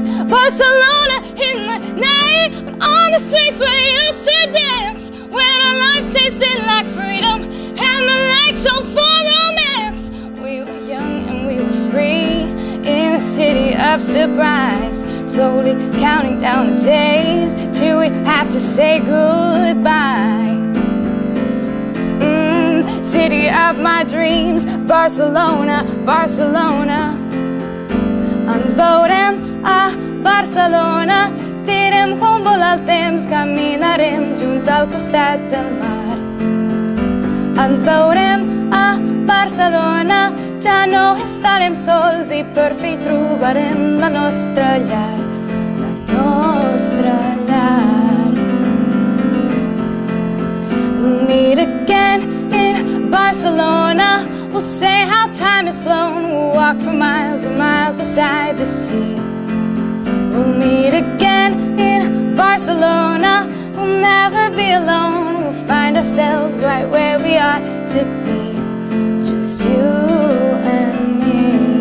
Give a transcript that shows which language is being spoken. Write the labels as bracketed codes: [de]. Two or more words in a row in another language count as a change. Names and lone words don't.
[en] Barcelona in the night, when on the streets we used to dance, when our lives tasted like freedom and the lights shone for romance. We were young and we were free in a city of surprise. slowly counting down the days till we have to say goodbye. City of my dreams, Barcelona, Barcelona. [ca] Ens veurem a Barcelona, tirem com vol al temps, caminarem junts al costat del mar. Ens veurem a Barcelona, ja no estarem sols i per fi trobarem la nostra llar, la nostra llar. [en] We'll meet again in Barcelona, we'll say how time has flown, we'll walk for miles and miles beside the sea. We'll meet again in Barcelona, we'll never be alone, we'll find ourselves right where we are to be, just you and me.